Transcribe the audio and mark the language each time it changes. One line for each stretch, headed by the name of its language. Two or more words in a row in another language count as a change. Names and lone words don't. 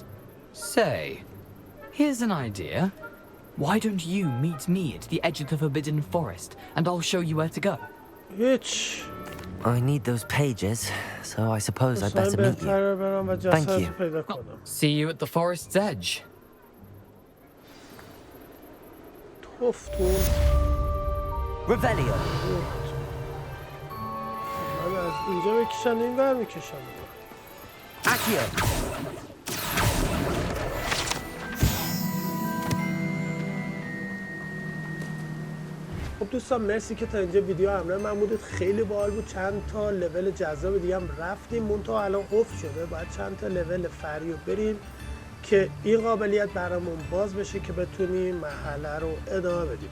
English: Say, here's an idea. Why don't you meet me at the edge of the Forbidden Forest, and I'll show you where to go? Bitch. I need those pages, so I suppose I'd better meet you. Thank you. See you at the forest's edge. Revelio. Accio.
Persian: خب دوستان مرسی که تا اینجا ویدیو همراه من بودید. خیلی باحال بود. چند تا لول جذاب دیگه هم رفتیم. منتها الان قفل شده. باید چند تا لول فریو بریم که این قابلیت برامون باز بشه که بتونیم مرحله رو ادامه بدیم.